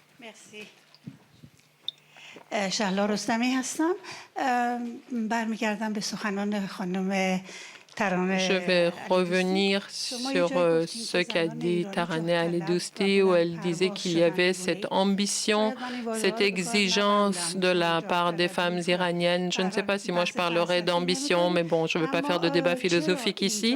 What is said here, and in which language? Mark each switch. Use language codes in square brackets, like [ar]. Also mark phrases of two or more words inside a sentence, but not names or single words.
[fa] مرسی. شهلا رستمی هستم. برمیگردم به سخنان خانم [fr] Je vais revenir sur ce qu'a dit Taraneh Ali-Dousti, où elle disait qu'il y avait cette ambition, cette exigence de la part des femmes iraniennes. Je ne sais pas si moi je parlerai d'ambition, mais bon, je ne veux pas faire de débat philosophique ici.